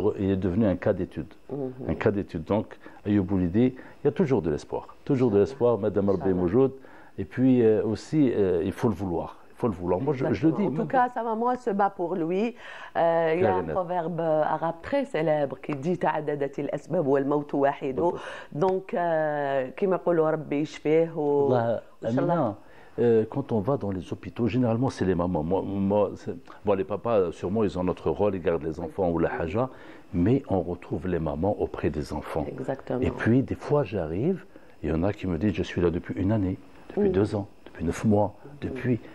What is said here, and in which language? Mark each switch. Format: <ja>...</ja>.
<fr>Il est devenu un cas d'étude. Un cas d'étude. Donc, Ayoub Boulidi, il y a toujours de l'espoir. Toujours de l'espoir, Madame Rabbi Moujoud. Et puis aussi, il faut le vouloir. Il faut le vouloir. Moi, je le dis. En tout cas, sa maman se bat pour lui. Il y a un proverbe arabe très célèbre qui dit</fr> <ar>تعددت الأسباب والموت واحد. Donc, كما يقولوا ربي يشفيه وإن شاء الله.</ar> <fr>Quand on va dans les hôpitaux, généralement c'est les mamans. Bon, les papas, sûrement, ils ont notre rôle, ils gardent les enfants ou la haja, mais on retrouve les mamans auprès des enfants. Exactement. Et puis, des fois, j'arrive, il y en a qui me disent, je suis là depuis une année, depuis 2 ans, depuis 9 mois, depuis...</fr>